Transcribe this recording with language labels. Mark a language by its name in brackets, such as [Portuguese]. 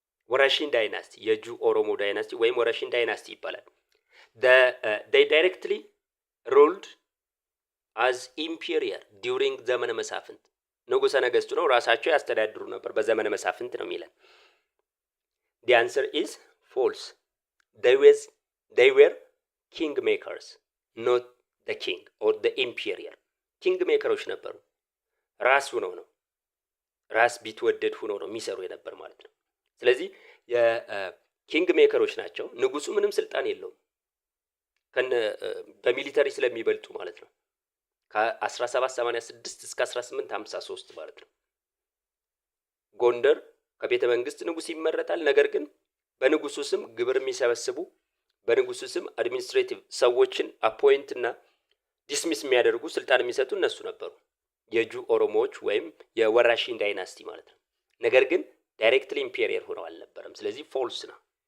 [Amharic] Warashin dynasty የጁ ኦሮሞ ዳይናስቲ ወይም ወራሽን ዳይናስቲ ይባላል። [English] they directly ruled as imperial during [Amharic] ዘመነ መሳፍንት ንጉሠ ነገሥቱ ነው ራሳቸው ያስተዳድሩ ነበር በዘመነ መሳፍንት ነው የሚለን። [English] the answer is false. they were king makers not the king or the imperial. king makers [Amharic] ነበሩ ራስ ሆነው ነው ራስ ቢትወደድ ሆነው ነው የሚሰሩ የነበር ማለት ነው። ስለዚህ የኪንግ ሜከሮች ናቸው። ንጉሱ ምንም ስልጣን የለውም በሚሊተሪ ስለሚበልጡ ማለት ነው። ከ1786 እስከ 1853 ማለት ነው። ጎንደር ከቤተ መንግስት ንጉስ ይመረጣል። ነገር ግን በንጉሱ ስም ግብር የሚሰበስቡ በንጉሱ ስም አድሚኒስትሬቲቭ ሰዎችን አፖይንት እና ዲስሚስ የሚያደርጉ ስልጣን የሚሰጡ እነሱ ነበሩ የጁ ኦሮሞዎች ወይም የወራሽን ዳይናስቲ ማለት ነው። ነገር ግን ዳይሬክትሊ ኢምፔሪየር ሆነው አልነበረም። ስለዚህ ፎልስ ነው።